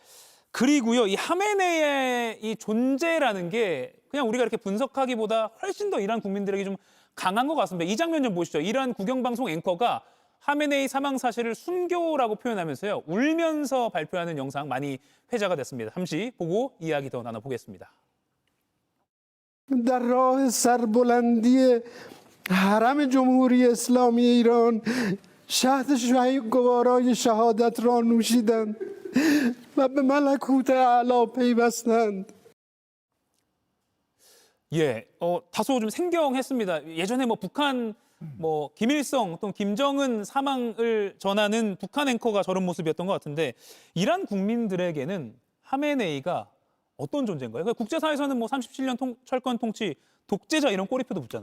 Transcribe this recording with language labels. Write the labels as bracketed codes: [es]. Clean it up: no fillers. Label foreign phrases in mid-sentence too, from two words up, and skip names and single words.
[ko] 그리고요, 이 하메네이의 이 존재라는 게 그냥 우리가 이렇게 분석하기보다 훨씬 더 이란 국민들에게 좀 강한 것 같습니다. 이 장면 좀 보시죠. 이란 국영방송 앵커가 하메네이 사망 사실을 순교라고 표현하면서요, 울면서 발표하는 영상 많이 회자가 됐습니다. 잠시 보고 이야기 더 나눠보겠습니다. [fa] در راه سربلندی حرم جمهوری اسلامی ایران شهد گوارای شهادت را نوشیدند و به ملکوت اعلی پیوستند. [ko] 예, 다소 좀 생경했습니다. 예전에 뭐 북한 뭐 김일성 또는 김정은 사망을 전하는 북한 앵커가 저런 모습이었던 것 같은데 이란 국민들에게는 하메네이가 어떤 존재인가요? 그러니까 국제사회에서는 뭐 37년 철권 통치 독재자 이런 꼬리표도 붙잖아요.